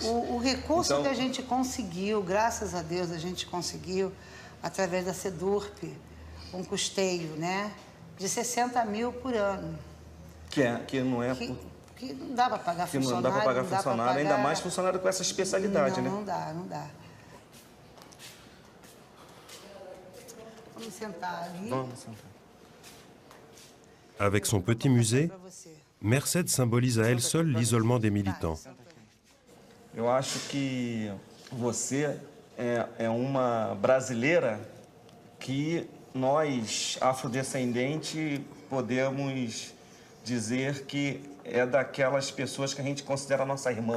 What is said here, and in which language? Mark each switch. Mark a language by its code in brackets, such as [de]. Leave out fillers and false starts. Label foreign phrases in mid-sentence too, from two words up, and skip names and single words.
[pt] O recurso que a gente conseguiu, graças a Deus, a gente conseguiu, através da SEDURP, um custeio, né, de 60 mil por ano. Que não é... Que não dá para pagar funcionário. Não dá para pagar funcionário, ainda mais funcionário com essa especialidade, né? Não dá. Vamos sentar ali. Vamos sentar. [fr] Avec son petit musée, Merced symbolise à elle seule l'isolement des militants. [pt] Eu acho que você é uma brasileira que nós, afrodescendentes, podemos dizer que é daquelas pessoas que a gente considera nossa irmã.